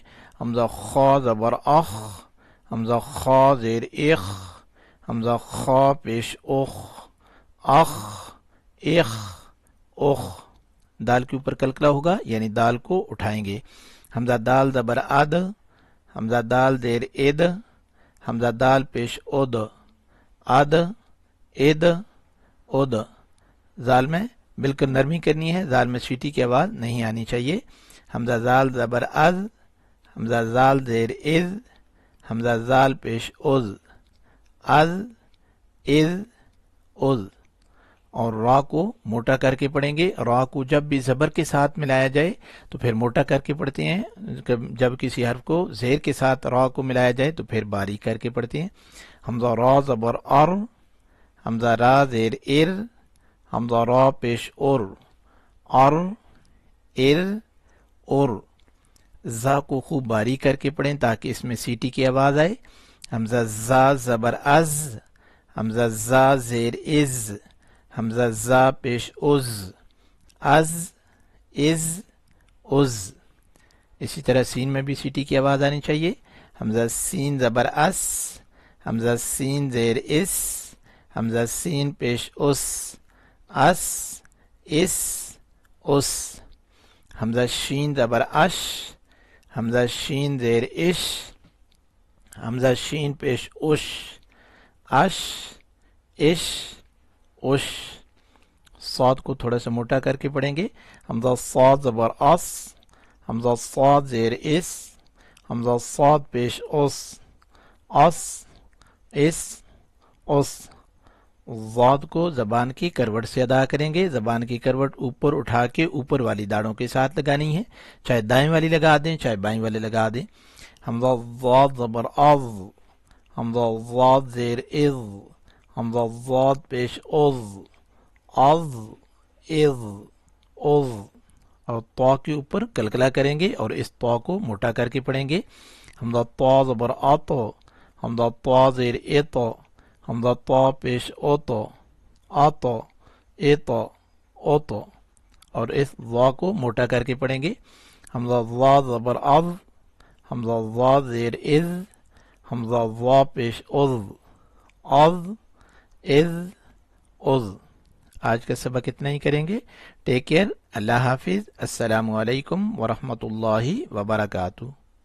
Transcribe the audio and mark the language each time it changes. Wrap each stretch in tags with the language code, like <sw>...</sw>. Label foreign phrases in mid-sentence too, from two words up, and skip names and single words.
<ur>حمزہ خا زبر اخ، حمزہ خا زیر اخ، حمزہ خا پیش اخ، اخ، اخ، اخ۔ دال کے اوپر کلکلہ ہوگا یعنی دال کو اٹھائیں گے۔ حمزہ دال زبر اد، حمزہ دال زیر اد، حمزہ دال پیش اد، اد، اد، اد۔ زال میں بالکل نرمی کرنی ہے، زال میں سیٹی کی آواز نہیں آنی چاہیے۔ حمزہ زال زبر از، حمزہ زال زیر از، حمزہ زال پیش از، از، از، از۔ اور را کو موٹا کر کے پڑھیں گے۔ را کو جب بھی زبر کے ساتھ ملایا جائے تو پھر موٹا کر کے پڑھتے ہیں، جب کسی حرف کو زیر کے ساتھ را کو ملایا جائے تو پھر باریک کر کے پڑھتے ہیں۔ حمزہ را زبر ار، حمزہ را زیر ار، حمزہ را پیش اور، ار، ار، اور۔ زا کو خوب باریک کر کے پڑھیں تاکہ اس میں سیٹی کی آواز آئے۔ حمزہ زا زبر از، حمزہ زا زیر از، حمزہ زا پیش از، از، از، از۔ اسی طرح سین میں بھی سیٹی کی آواز آنی چاہیے۔ حمزہ سین زبر اس، حمزہ سین زیر اس، حمزہ سین پیش اس، اس، اس، اس۔ حمزہ شین زبر اش، حمزہ شین زیر اش، حمزہ شین پیش اش، اش، اش، اش۔ صاد کو تھوڑا سا موٹا کر کے پڑھیں گے۔ حمزہ صاد زبر اس، حمزہ صاد زیر اس، حمزہ صاد پیش اس، اس، اس، اس۔ ضاد کو زبان کی کروٹ سے ادا کریں گے۔ زبان کی کروٹ اوپر اٹھا کے اوپر والی داڑوں کے ساتھ لگانی ہے، چاہے دائیں والی لگا دیں چاہے بائیں والی لگا دیں۔ حمزہ ضاد زبر از، حمزہ ضاد زیر از، حمزہ ضاد پیش از، از، از، از۔ اور طا کے اوپر کلکلہ کریں گے اور اس طا کو موٹا کر کے پڑھیں گے۔ حمزہ طا زبر ات، حمزہ طا زیر ات، حمزہ طا پیش اوت، آت، ایت، اوت۔ اور اس وا کو موٹا کر کے پڑھیں گے۔ حمزہ وا زبر از، حمزہ وا زیر از، حمزہ وا پیش از، از، از، عز. آج کا سبق اتنا ہی کریں گے.</ur> <en>take care.</en> <ur>اللہ حافظ.</ur> <ar>السلام علیکم ورحمۃ اللہ وبرکاتہ.</ar>